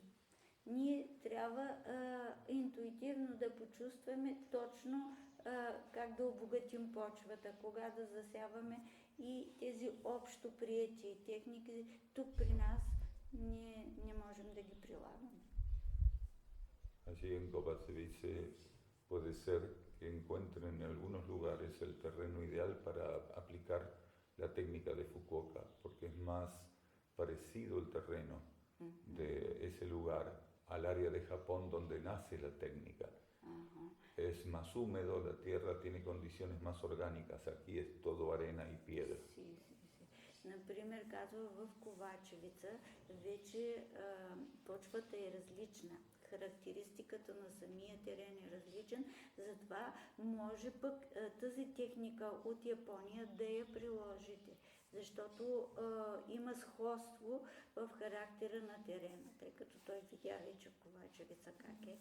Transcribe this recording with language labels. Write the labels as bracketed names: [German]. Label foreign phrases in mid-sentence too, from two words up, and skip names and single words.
[Bulgarian] Ние трябва интуитивно да почувстваме точно как да обогатим почвата, кога да засяваме и тези общо приети техники тук при нас ние не можем да ги прилагаме. [Spanish] Allí en Kovacevice puede ser que encuentren en algunos lugares el terreno ideal para aplicar la técnica de Fukuoka, porque es más parecido el terreno de ese lugar al área de Japón donde nace la técnica. Es más húmedo, la tierra tiene condiciones más orgánicas, aquí es todo arena y piedra. [Bulgarian] Например, казва в Ковачевица, вече почвата е различна. Характеристиката на самия терен е различен, затова може пък тази техника от Япония да я приложите, защото има сходство в характера на терена, тъй като той видя вече в Ковачевица как е.